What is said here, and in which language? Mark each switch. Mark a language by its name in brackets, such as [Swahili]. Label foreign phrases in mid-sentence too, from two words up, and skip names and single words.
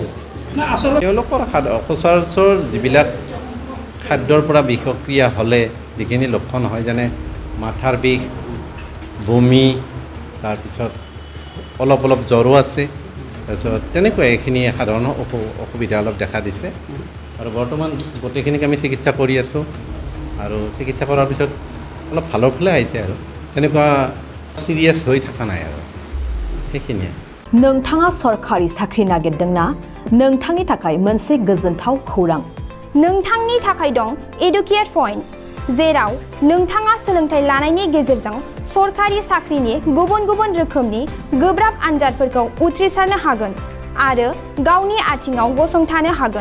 [Assamese] তেওঁলোকৰ সচৰাচৰ যিবিলাক খাদ্যৰ পৰা বিষক্ৰিয়া হ'লে যিখিনি লক্ষণ হয়, যেনে মাথাৰ বিষ, বমি, তাৰপিছত অলপ জ্বৰো আছে, তাৰপিছত তেনেকুৱা এইখিনি সাধাৰণ অসুবিধা অলপ দেখা দিছে। আৰু বৰ্তমান গোটেইখিনিক আমি চিকিৎসা কৰি আছোঁ, আৰু চিকিৎসা কৰাৰ পিছত অলপ ভালৰ ফালে আহিছে, আৰু তেনেকুৱা চিৰিয়াছ হৈ থকা নাই আৰু সেইখিনিয়ে। [Bodo] नोंथाङा सरखारि साख्रि नागिरदोंना? नोंथांनि थाखाय मोनसे गोजोनथाव खौरां। नोंथांनि थाखाय दं एडुकेट पइन्ट, जेराव नोंथाङा सोलोंथाइ लानायनि गेजेरजों सरखारि साख्रिनि गुबुन गुबुन रोखोमनि गोब्राब आनजादफोरखौ उथ्रिसारनो हागोन आरो गावनि आथिङाव गसंथानो हागोन।